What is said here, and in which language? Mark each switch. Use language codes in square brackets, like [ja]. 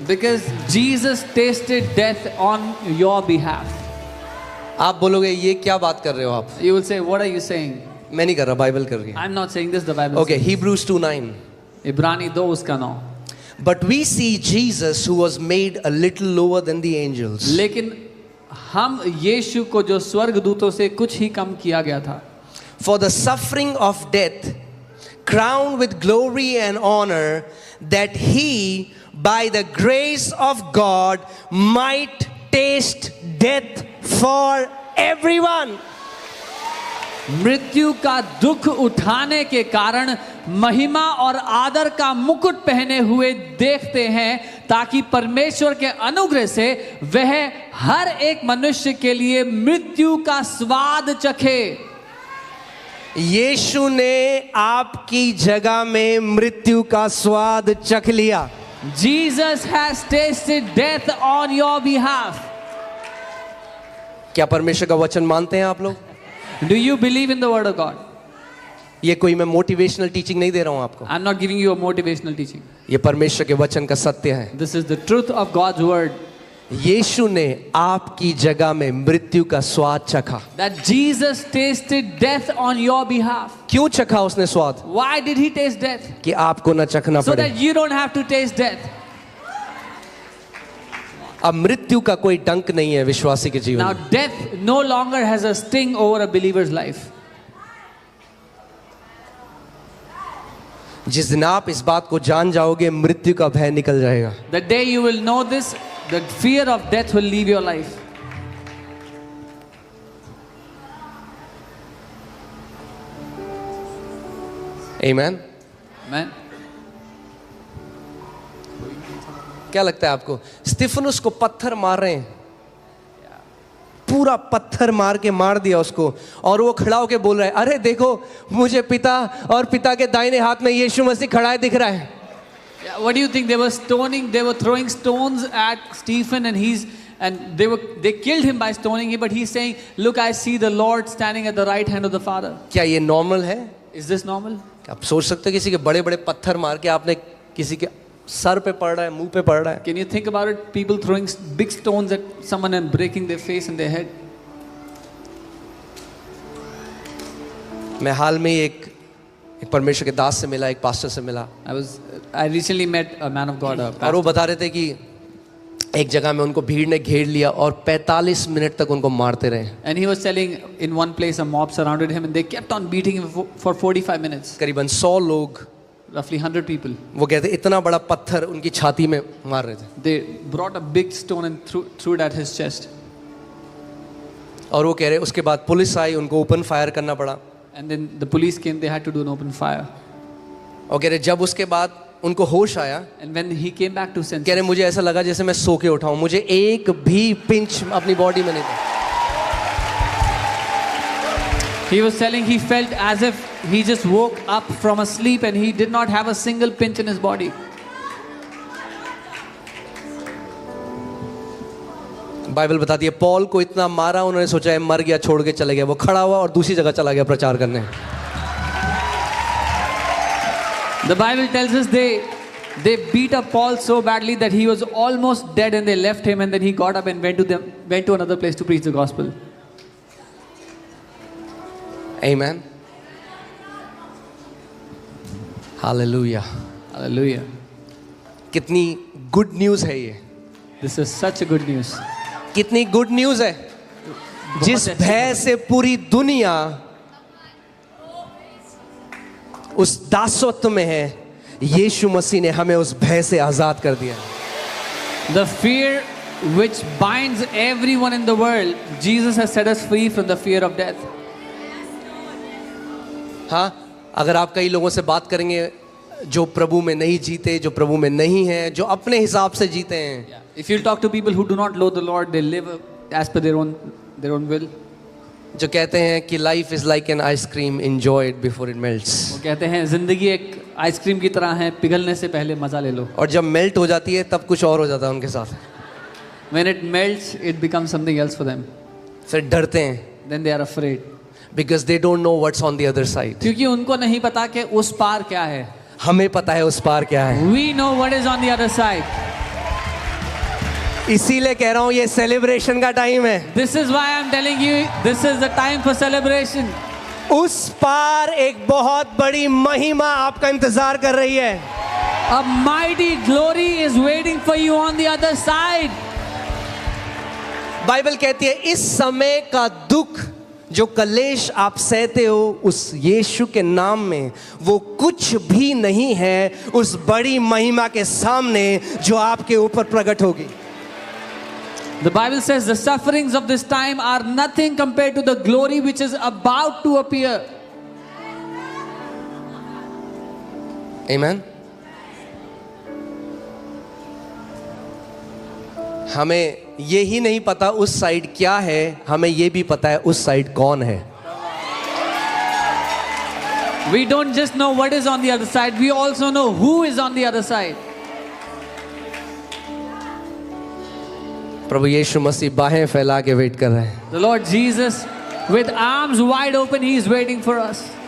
[en] Because Jesus tasted death on your behalf. [hi] आप बोलोगे ये क्या बात कर रहे हो आप? [en] You will say, what are you saying? [hi] मैं नहीं कर रहा, बाइबल कर रही है। [en] I'm not saying this, the Bible Okay, says. Hebrews 2:9. [hi] इब्रानी 2 उसका 9. [en] But we see Jesus who was made a little lower than the angels. [hi] लेकिन हम यीशु को जो स्वर्गदूतों से कुछ ही कम किया गया था, [en] for the suffering of death, crowned with glory and honor, that he, by the grace of God, might taste death for everyone. [hi] मृत्यु का दुख उठाने के कारण महिमा और आदर का मुकुट पहने हुए देखते हैं, ताकि परमेश्वर के अनुग्रह से वह हर एक मनुष्य के लिए मृत्यु का स्वाद चखे। यीशु ने आपकी जगह में मृत्यु का स्वाद चख लिया। [en] Jesus has tasted death on your behalf. [hi] क्या परमेश्वर का वचन मानते हैं आप लोग? [en] Do you believe in the word of God? [hi] ये कोई मैं मोटिवेशनल टीचिंग नहीं दे रहा हूं आपको, [en] I'm not giving you a motivational teaching. [hi] ये परमेश्वर के वचन का सत्य है। [en] This is the truth of God's word. [hi] यीशु ने आपकी जगह में मृत्यु का स्वाद चखा। [en] That Jesus tasted death on your behalf. [hi] क्यों चखा उसने स्वाद? [en] Why did he taste death? [hi] कि आपको न चखना [en] So [hi] पड़े। [en] that you don't have to taste death. [hi] अब मृत्यु का कोई डंक नहीं है विश्वासी के जीवन [en] Now [hi] में। [en] death no longer has a sting over a believer's life. [hi] जिस दिन आप इस बात को जान जाओगे, मृत्यु का भय निकल जाएगा। [en] The day you will know this, the fear of death will leave your life. Amen? Amen. [hi] क्या लगता है आपको? स्तिफनुस को पत्थर मार रहे हैं, पूरा पत्थर मार के मार दिया उसको, और वो खड़ा होके बोल रहा है, अरे देखो मुझे पिता और पिता के दाहिने हाथ में यीशु मसीह खड़ा है दिख रहा है। [en] Yeah, what do you think? They were stoning, they were throwing stones at Stephen, and they killed him by stoning him, but he's saying, look, I see the Lord standing at the right hand of the Father. [hi] क्या ये normal है? [en] Is this normal? [hi] आप सोच सकते हो किसी के बड़े बड़े पत्थर मार के आपने किसी के सर पे पड़ रहा है, मुंह पे पड़ रहा है। [en] Can you think about it? People throwing big stones at someone and breaking their face and their head. [hi] मैं हाल में एक परमेश्वर के दास से मिला, एक पास्टर से मिला, [en] I recently met a man of God, a [hi] और वो [en] pastor, [hi] बता रहे थे कि एक जगह में उनको भीड़ ने घेर लिया और 45 मिनट तक उनको मारते रहे। [en] and he was telling in one place a mob surrounded him and they kept on beating him for 45 minutes. [hi] करीबन 100 लोग, [en] Roughly 100 people. [hi] वो कहते इतना बड़ा पत्थर उनकी छाती में मार रहे थे, [en] They brought a big stone and threw it at his chest. [hi] और वो कह रहे उसके बाद पुलिस आई, उनको ओपन फायर करना पड़ा, [en] And then the police came, they had to do an open fire. [hi] और कह रहे जब उसके बाद उनको होश आया, [en] And when he came back to senses, [hi] कह रहे मुझे ऐसा लगा जैसे मैं सो के उठाऊं, मुझे एक भी पिंच अपनी बॉडी में नहीं था। [en] he was telling he felt as if he just woke up from a sleep and he did not have a single pinch in his body. [hi] Bible बताती है पॉल को इतना मारा, उन्होंने सोचा है मर गया, छोड़ के चले गया, वो खड़ा हुआ और दूसरी जगह चला गया प्रचार करने। [en] The Bible tells us they beat up Paul so badly that he was almost dead and they left him, and then he got up and went to another place to preach the gospel. Amen. Hallelujah. Hallelujah. [hi] कितनी good news है ये, [en] This is such a good news. [hi] कितनी good news है। जिस भय से पूरी दुनिया उस दासत्व में है, यीशु मसीह ने हमें उस भय से आजाद कर दिया। [en] The fear which binds everyone in the world, Jesus has set us free from the fear of death. [hi] हाँ, अगर आप कई लोगों से बात करेंगे जो प्रभु में नहीं जीते, जो प्रभु में नहीं है, जो अपने हिसाब से जीते हैं, [en] If you talk to people who do not know the Lord, they live as per their own will. [hi] जो कहते हैं कि [en] Life is like an ice cream, enjoy it before it melts. [hi] वो कहते हैं जिंदगी एक आइसक्रीम की तरह है, पिघलने से पहले मजा ले लो। और जब मेल्ट हो जाती है तब कुछ और हो जाता है उनके साथ, [en] When it melts, it becomes something else for them. [hi] फिर डरते हैं, [en] Then they are afraid. Because they don't know what's on the other side. [hi] क्योंकि उनको नहीं पता कि उस पार क्या है। हमें पता है उस पार क्या है। [en] We know what is on the other side. [hi] इसीलिए कह रहा हूँ ये सेलिब्रेशन का टाइम है। [en] This is why I'm telling you, this is the time for celebration. [hi] उस पार एक बहुत बड़ी महिमा आपका इंतजार कर रही है। [en] A mighty glory is waiting for you on the other side. [hi] Bible कहती है इस समय का दुख जो कलेश आप सहते हो उस यीशु के नाम में वो कुछ भी नहीं है उस बड़ी महिमा के सामने जो आपके ऊपर प्रकट होगी. [en] The Bible says the sufferings of this time are nothing compared to the glory which is about to appear. Amen. [hi] हमें ये ही नहीं पता उस साइड क्या है, हमें ये भी पता है उस साइड कौन है. [en] We don't just know what is on the other side, we also know who is on the other side. [hi] प्रभु यीशु मसीह बाहें फैला के वेट कर रहे हैं. [en] The Lord Jesus, with arms wide open, He is waiting for us.